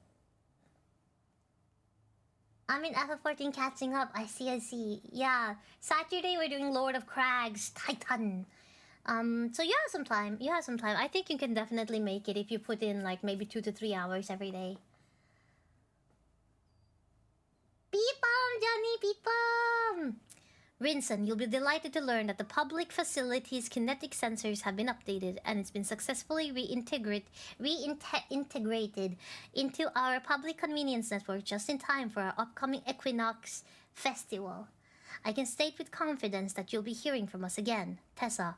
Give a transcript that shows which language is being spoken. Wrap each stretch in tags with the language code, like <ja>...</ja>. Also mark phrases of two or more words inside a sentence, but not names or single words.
<en>I'm in FF14 catching up. I see. Yeah. Saturday we're doing Lord of Crags Titan. So you have some time. I think you can definitely make it if you put in like maybe 2 to 3 hours every day. Peepum, Johnny, peepum! Rinson, you'll be delighted to learn that the public facility's kinetic sensors have been updated and it's been successfully reintegrated into our public convenience network just in time for our upcoming Equinox Festival. I can state with confidence that you'll be hearing from us again, Tessa.</en>